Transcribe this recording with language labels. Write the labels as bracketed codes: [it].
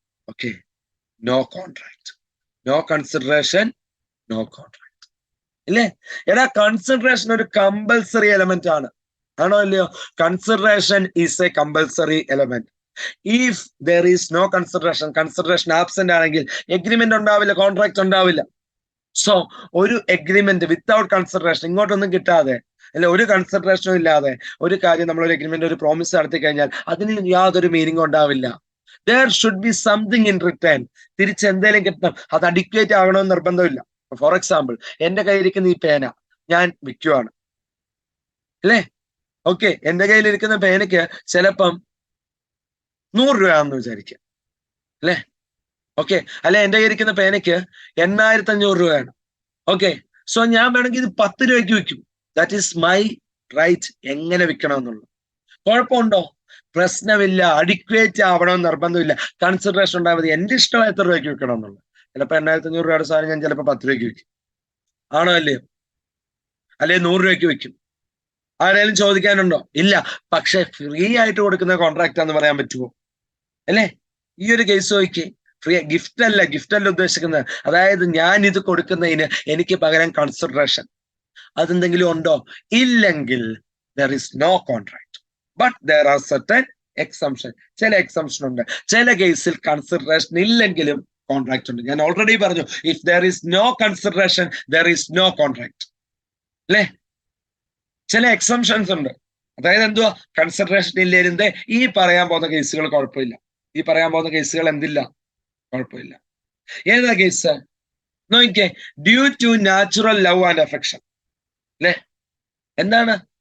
[en] Okay, no contract. No consideration, no contract. [ml] ഇല്ലേ? എടാ, consideration ഒരു കമ്പൽസറി എലമെന്റ് ആണ്. ആണോ അല്ലയോ? [en] Consideration is a compulsory element. If there is no consideration absent [ml] ആണെങ്കിൽ എഗ്രിമെന്റ് ഉണ്ടാവില്ല, കോൺട്രാക്ട് ഉണ്ടാവില്ല. സോ ഒരു എഗ്രിമെന്റ് വിത്തൗട്ട് കൺസിഡറേഷൻ, ഇങ്ങോട്ടൊന്നും കിട്ടാതെ അല്ലെ, ഒരു കൺസിഡറേഷനും ഇല്ലാതെ ഒരു കാര്യം നമ്മൾ ഒരു എഗ്രിമെന്റ്, ഒരു പ്രോമിസ് നടത്തി കഴിഞ്ഞാൽ അതിന് യാതൊരു മീനിങ് ഉണ്ടാവില്ല. [en] there should be something in return. [ml] തിരിച്ച് എന്തെങ്കിലും കിട്ടണം. അത് അഡിക്വേറ്റ് ആകണമെന്ന് നിർബന്ധമില്ല. [en] for example, [ml] എന്റെ കയ്യിലിരിക്കുന്ന ഈ പേന ഞാൻ വിൽക്കുവാണ്, അല്ലേ? ഓക്കെ, എന്റെ കയ്യിലിരിക്കുന്ന പേനയ്ക്ക് ചിലപ്പം 100 രൂപയാണെന്ന് വിചാരിക്കുക, അല്ലേ? ഓക്കെ, അല്ലെ എന്റെ കയ്യിരിക്കുന്ന പേനയ്ക്ക് 8500 രൂപയാണ്. ഓക്കെ, സോ ഞാൻ വേണമെങ്കിൽ ഇത് 10 രൂപയ്ക്ക് വിൽക്കും. [en] That is my right. [ml] എങ്ങനെ വിൽക്കണം എന്നുള്ളത് കുഴപ്പമുണ്ടോ? പ്രശ്നമില്ല. അഡിക്വേറ്റ് ആവണമെന്ന് നിർബന്ധമില്ല. കൺസിഡറേഷൻ ഉണ്ടായാൽ മതി. എന്റെ ഇഷ്ടം എത്ര രൂപയ്ക്ക് വിൽക്കണം എന്നുള്ളത്. ചിലപ്പോൾ 8500 രൂപയുടെ സാധനം ഞാൻ ചിലപ്പോൾ 10 രൂപയ്ക്ക് വിൽക്കും. ആണോ അല്ലയോ? അല്ലെ 100 രൂപയ്ക്ക് വിൽക്കും. ആരെങ്കിലും ചോദിക്കാനുണ്ടോ? ഇല്ല. പക്ഷെ ഫ്രീ ആയിട്ട് കൊടുക്കുന്ന കോൺട്രാക്ട് എന്ന് പറയാൻ പറ്റുമോ? അല്ലേ? ഈ ഒരു കേസ് നോക്കി, ഫ്രീ ഗിഫ്റ്റ് അല്ല ഉദ്ദേശിക്കുന്നത്. അതായത് ഞാൻ ഇത് കൊടുക്കുന്നതിന് എനിക്ക് പകരം കൺസിഡറേഷൻ അതെന്തെങ്കിലും ഉണ്ടോ? ഇല്ലെങ്കിൽ [en] there is no contract. But there are certain exemption. [ml] ചില എക്സംഷൻ ഉണ്ട്. ചില കേസിൽ കൺസിഡറേഷൻ ഇല്ലെങ്കിലും കോൺട്രാക്ട് ഉണ്ട്. ഞാൻ ഓൾറെഡി പറഞ്ഞു, [en] If there is no consideration there is no contract. [ml] അല്ലേ? ചില എക്സംഷൻസ് ഉണ്ട്. അതായത് എന്തുവാ? കൺസിഡറേഷൻ ഇല്ലായിരുന്നേ ഈ പറയാൻ പോകുന്ന കേസുകൾ കുഴപ്പമില്ല. ഈ പറയാൻ പോകുന്ന കേസുകൾ എന്തില്ല? കുഴപ്പമില്ല. ഏതാ കേസ് നോക്കിക്കേ? [en] Due to natural love and affection. [ml] അല്ലേ? എന്താണ്?